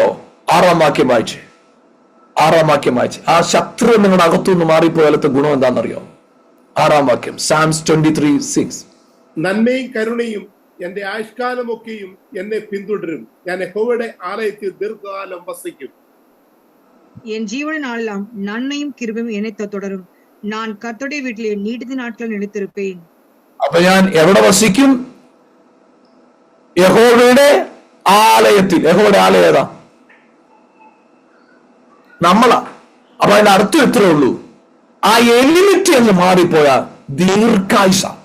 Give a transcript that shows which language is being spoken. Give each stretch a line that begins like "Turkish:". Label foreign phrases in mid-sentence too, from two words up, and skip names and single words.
Malayalam: 6-ാം വാക്യം വായിച്ച് ആ ശത്രു നിങ്ങളുടെ അകത്തുനിന്ന് മാറിപ്പോയാലത്തെ ഗുണം എന്താണെന്നറിയോ? 6-ാം വാക്യം, Psalms 23:6. നന്മയും കരുണയും എന്റെ ആയുഷ്കാലമൊക്കെയും എന്നെ പിന്തുടരും, ഞാൻ യഹോവയുടെ ആലയത്തിൽ ദീർഘകാലം വസിക്കും.
Tamil: என் ஜீவன நாளெல்லாம் நன்மையும் கிருபையும் என்னை தொடரும், நான் கர்த்தருடைய வீட்டிலே நீடித்த நாட்கள் நிலைத்திருப்பேன்.
Malayalam: അപ്പൊ ഞാൻ എവിടെ വസിക്കും? യഹോവയുടെ ആലയത്തിൽ. യഹോവയുടെ ആലയം ഏതാ? നമ്മളാ. അപ്പൊ അതിന്റെ അർത്ഥം എത്രേ ഉള്ളൂ? ആ എലിമിറ്റി എന്ന് മാറിപ്പോയാൽ ദീർഘായുസ.